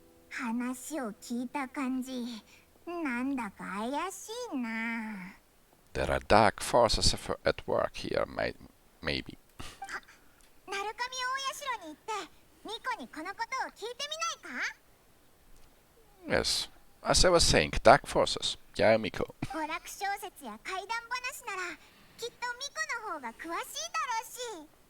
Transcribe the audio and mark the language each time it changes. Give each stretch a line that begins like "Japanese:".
Japanese: 話を聞いた感じ、なんだか怪しいな。
English: There are dark forces at work here, maybe.
Japanese: 鳴神大社に行ってミコにこのことを聞いてみないか？
English: Yes, as I was saying, dark forces. Yae Miko.
Japanese: 娯楽小説や怪談話ならきっとミコの方が詳しいだろうし。